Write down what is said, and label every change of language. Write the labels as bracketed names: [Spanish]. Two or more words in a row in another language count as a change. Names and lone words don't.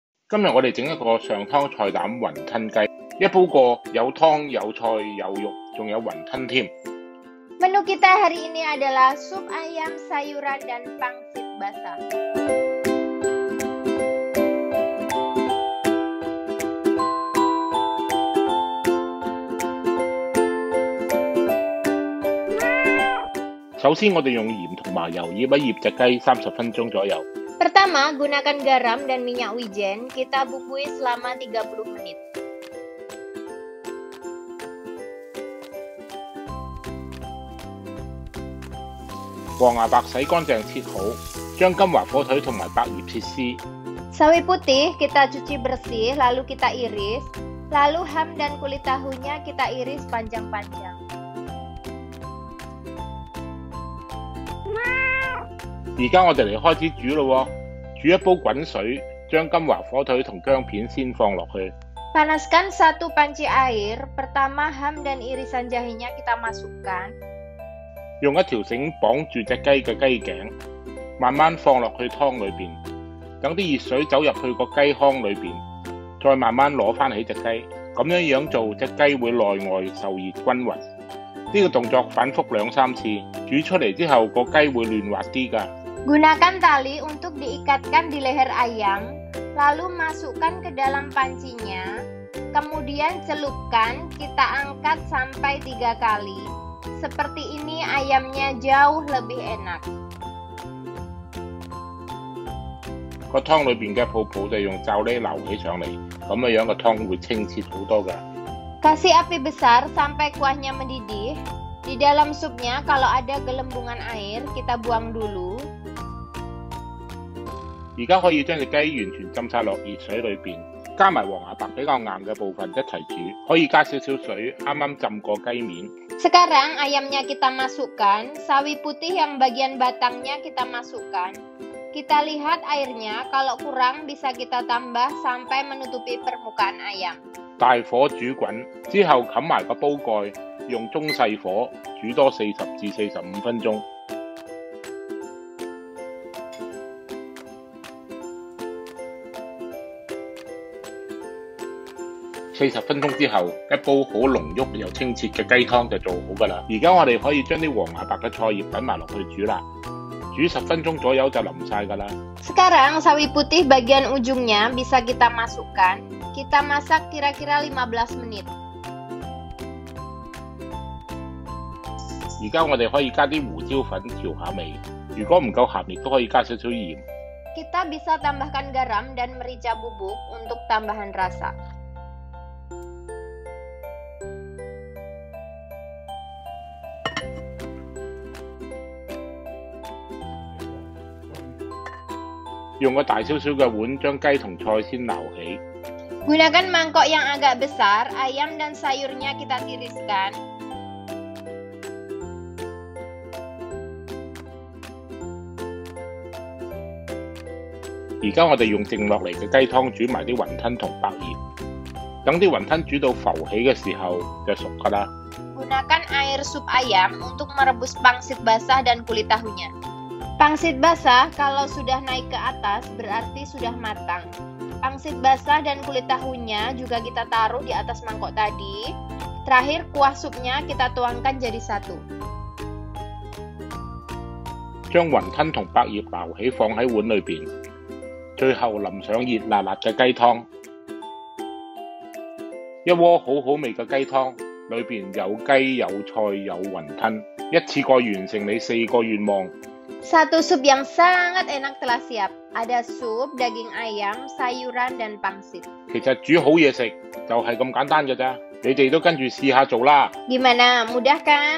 [Cantonese] 今日我哋整一個上湯菜膽雲吞雞，一煲過有湯有菜有肉，仲有雲吞添。 [Indonesian] Menu kita hari ini adalah sup ayam, sayuran, dan pangsit basah. [Cantonese] 首先我哋用鹽同埋油醃一醃隻雞30分鐘左右。 [Indonesian] Pertama, gunakan garam dan minyak wijen. Kita bumbui selama 30 menit. [Cantonese] 黃芽白洗乾淨切好，將金華火腿同埋百葉切絲。 [Indonesian] Sawi putih kita cuci bersih, lalu kita iris. Lalu ham dan kulit tahunya kita iris panjang-panjang. [Cantonese] 而家我哋嚟開始煮咯喎，煮一煲滾水，將金華火腿同薑片先放落去。 [Indonesian] Panaskan 1 panci air. Pertama ham dan irisan jahenya kita masukkan. [Cantonese] 用一條繩綁住隻雞嘅雞頸，慢慢放落去湯裏邊，等啲熱水走入去個雞腔裏邊，再慢慢攞翻起隻雞。咁樣做，隻雞會內外受熱均勻。呢個動作反覆2-3次，煮出嚟之後個雞會嫩滑啲㗎。 [Indonesian] Gunakan tali untuk diikatkan di leher ayam, lalu masukkan ke dalam pancinya, kemudian celupkan, kita angkat sampai 3 kali. Seperti ini ayamnya jauh lebih enak. [Cantonese] 個湯裏邊嘅泡泡就用罩呢撈起上嚟，咁樣個湯會清澈好多㗎。 [Indonesian] Kasih api besar sampai kuahnya mendidih. Di dalam supnya kalau ada gelembungan air, kita buang dulu. [Cantonese] 而家可以將隻雞完全浸晒落熱水裏邊，加埋黃芽白比較硬嘅部分一齊煮，可以加少少水，啱啱浸過雞面。 [Indonesian] Sekarang ayamnya kita masukkan, sawi putih yang bagian batangnya kita masukkan. Kita lihat airnya, kalau kurang bisa kita tambah sampai menutupi permukaan ayam. [Cantonese] 大火煮滾之後，冚埋個煲蓋，用中細火煮多40至45分鐘。 40分鐘之後，一煲好濃郁又清澈嘅雞湯就做好㗎啦。而家我哋可以將啲黃芽白嘅菜葉揼埋落去煮啦，煮10分鐘左右就腍晒㗎啦。 [Indonesian] Sekarang sawi putih bagian ujungnya bisa kita masukkan. Kita masak kira-kira 15 menit. [Cantonese] 而家我哋可以加啲胡椒粉調下味，如果唔夠鹹，亦都可以加少少鹽。 [Indonesian] Kita bisa tambahkan garam dan merica bubuk untuk tambahan rasa. [Cantonese] 用個大少少嘅碗將雞同菜先撈起。 [Indonesian] Gunakan mangkok yang agak besar, ayam dan sayurnya kita tiriskan. [Cantonese] 而家我哋用剩落嚟嘅雞湯煮埋啲雲吞同百葉，等啲雲吞煮到浮起嘅時候就熟㗎啦。 [Indonesian] Gunakan air sup ayam untuk merebus pangsit basah dan kulit tahunya. Pangsit basah kalau sudah naik ke atas berarti sudah matang. Pangsit basah dan kulit tahunya juga kita taruh di atas mangkok tadi. Terakhir kuah supnya kita tuangkan jadi satu. [Cantonese] 將雲吞同百葉撈起放喺碗裏邊，最後淋上熱辣辣嘅雞湯。一鍋好好味嘅雞湯，裏邊有雞有菜有雲吞，一次過完成你4個願望。 [Indonesian] Satu sup yang sangat enak telah siap. Ada sup, daging ayam, sayuran, dan pangsit. [Cantonese] 其實煮好嘢食就係咁簡單嘅咋，你哋都跟住試下做啦。 [Indonesian] Gimana? Mudah kan?